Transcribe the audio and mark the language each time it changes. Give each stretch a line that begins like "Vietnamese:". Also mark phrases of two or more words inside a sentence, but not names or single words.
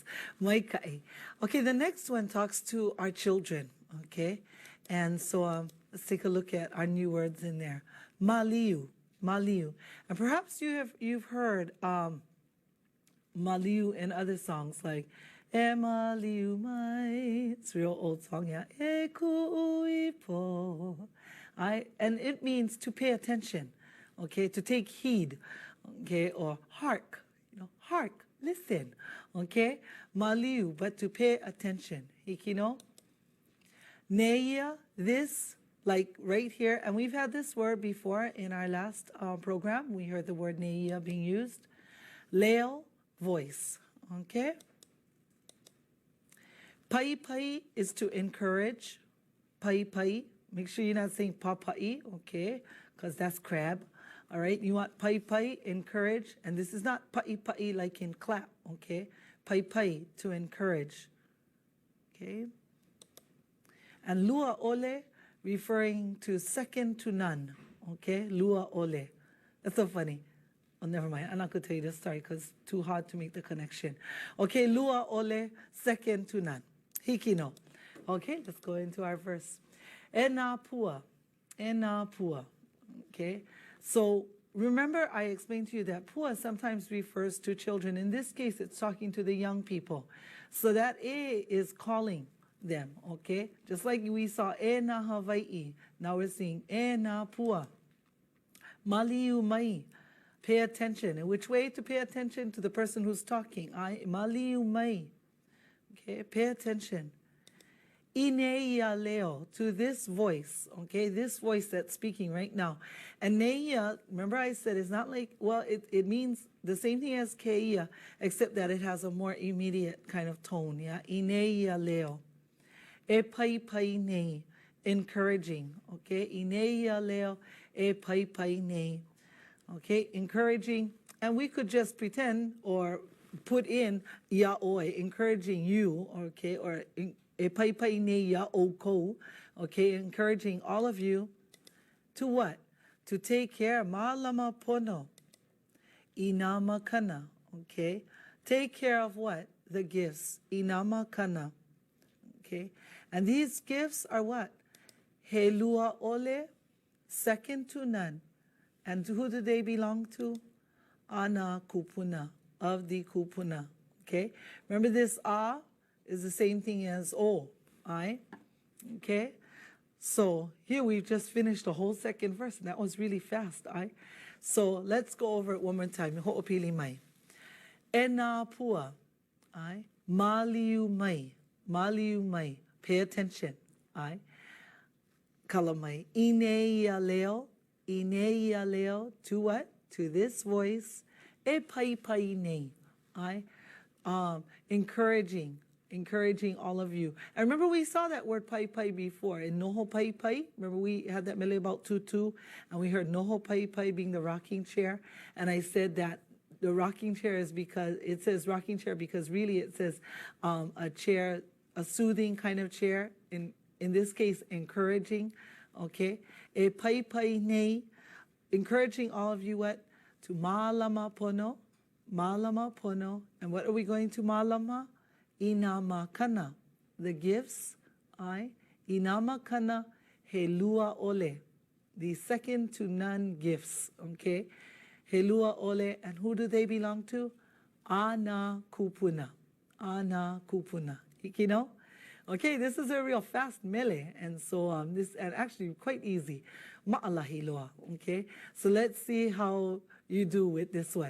English: Maikai. Okay, the next one talks to our children, okay? And so let's take a look at our new words in there.
Hawaiian: Maliu, maliu.
English: And perhaps you've heard maliu in other songs like
Hawaiian: E maliu mai.
English: It's a real old song, yeah.
Hawaiian: E kuipo.
English: And it means to pay attention, okay, to take heed. Okay, or hark, hark, listen, okay? Maliu, but to pay attention. Hikino. Neia, this, like right here, and we've had this word before in our last program. We heard the word neia being used. Leo, voice, okay?
Hawaiian: Pai pai
English: is to encourage.
Hawaiian: Pai pai,
English: make sure you're not saying papai, okay? Because that's crab. All right, you want
Hawaiian: pai pai,
English: encourage, and this is not
Hawaiian: pai pai
English: like in clap, okay?
Hawaiian: Pai pai,
English: to encourage, okay? And
Hawaiian: lua ole,
English: referring to second to none, okay?
Hawaiian: Lua ole.
English: That's so funny. Oh, never mind. I'm not going to tell you this story because it's too hard to make the connection. Okay,
Hawaiian: lua ole,
English: second to none. Hikino. Okay, let's go into our verse.
Hawaiian: Ena pua, okay?
English: So remember I explained to you that pua sometimes refers to children. In this case, it's talking to the young people. So that e is calling them, okay? Just like we saw
Hawaiian: e na Hawai'i.
English: Now we're seeing
Hawaiian: e na pua. Maliu mai.
English: Pay attention. In which way to pay attention? To the person who's talking.
Hawaiian: Maliu mai.
English: Okay, pay attention.
Hawaiian: Ineia leo,
English: to this voice, okay, this voice that's speaking right now. And neia, remember I said it's not like, well, it means the same thing as keia, except that it has a more immediate kind of tone, yeah?
Hawaiian: Ineia leo. E pai pai nei,
English: encouraging, okay?
Hawaiian: Ineia leo, e pai pai nei,
English: okay? Encouraging, and we could just pretend or put in yaoi, encouraging you, okay, or
Hawaiian: e pai pai nei ya o ko,
English: okay, encouraging all of you to what? To take care,
Hawaiian: malama pono, inama kana, okay?
English: Take care of what? The gifts,
Hawaiian: inama kana,
English: okay? And these gifts are what?
Hawaiian: He lua ole,
English: second to none. And who do they belong to?
Hawaiian: Ana kupuna,
English: of the kupuna, okay? Remember this a is the same thing as o, I, okay? So here we've just finished the whole second verse, and that was really fast. So let's go over it one more time.
Hawaiian: Ho'opili mai. E nā pua. Maliu mai. Maliu mai.
English: Pay attention.
Hawaiian: Kala mai. Ine ia leo. Ine ia leo.
English: To what? To this voice.
Hawaiian: E pai pai nei.
English: Encouraging all of you. And remember we saw that word pai pai before in
Hawaiian: noho pai pai.
English: Remember we had that mele about tutu, and we heard
Hawaiian: noho pai pai
English: being the rocking chair. And I said that the rocking chair is because it says rocking chair because really it says a chair, a soothing kind of chair. In this case, encouraging.
Hawaiian: Okay. E pai pai nei,
English: encouraging all of you what?
Hawaiian: To malama pono. Malama pono.
English: And what are we going to malama?
Hawaiian: Inama kana,
English: the gifts.
Hawaiian: Inama kana he lua ole,
English: the second to none gifts.
Hawaiian: Okay, he lua ole,
English: and who do they belong to?
Hawaiian: Ana kupuna, ana kupuna.
English: You know, okay, this is a real fast mele, and so this and actually quite easy.
Hawaiian: Ma'alahi loa.
English: Okay, so let's see how you do with this one.